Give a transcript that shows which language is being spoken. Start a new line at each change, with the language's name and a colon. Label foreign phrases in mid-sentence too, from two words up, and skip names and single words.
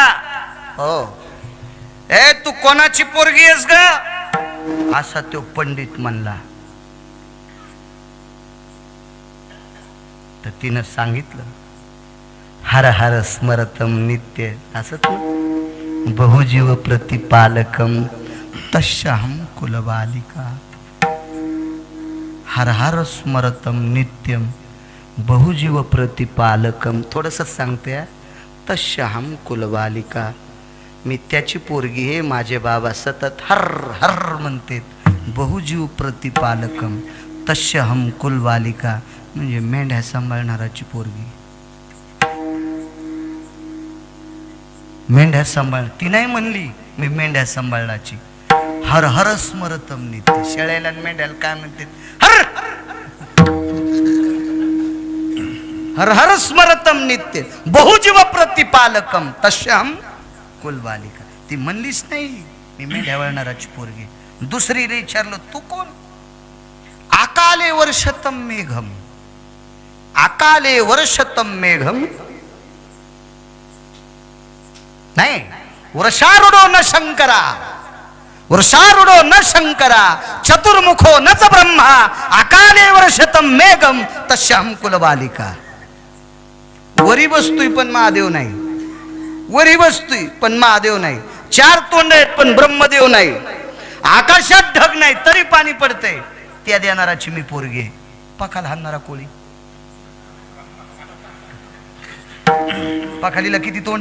Marathi: हो. ए तू कोणाची पोरगी आहेस ग? असा तो पंडित म्हणला. तर तिनं सांगितलं
Sanskrit: हर हर स्मरतम नित्य
Marathi: असं
Sanskrit: बहुजीव प्रतिपालकम तस्याहम कुलबालिका. हर हर स्मरतम नित्यम बहुजीव प्रतिपालकम.
Marathi: थोडंसं सांगते,
Sanskrit: तस्याहम कुलबालिका.
Marathi: मी त्याची पोरगी आहे. माझे बाबा सतत हर हर म्हणते.
Sanskrit: बहुजीव प्रतिपालकम तस्याहम कुलबालिका
Marathi: म्हणजे मेंढ्या सांभाळणाराची पोरगी. मेंढ्या सांभाळ. ती नाही म्हणली मी मेंढ्या सांभाळण्याची.
Sanskrit: हर हर स्मरतम नित्य.
Marathi: शेळ्याला मेंढ्याला काय म्हणते?
Sanskrit: हर हर हर स्मरतम नित्य बहुजीव प्रतिपालकम तस्याम कुलबालिका.
Marathi: ती म्हणलीच नाही मी मेंढ्या वळणाराची पोरगी. दुसरीने विचारलं तू कोण?
Sanskrit: आकाले वर्षतम मेघम. आकाले वर्षतम मेघम नाही, वर्षारूढो न शंकरा. वर्षारूढो न शंकरा चतुर्मुखो न च ब्रह्मा आकाले वर्षतम मेघम तस्याम कुलबालिका.
Marathi: वरी बसतोय पण महादेव नाही. वरी बसतोय पण महादेव नाही. 4 तोंड आहेत पण ब्रह्मदेव नाही. आकाशात ढग नाही तरी पाणी पडतंय. त्या देणाराची मी पोरगी आहे. पखाल हाणणारा कोळी. पखालीला किती तोंड?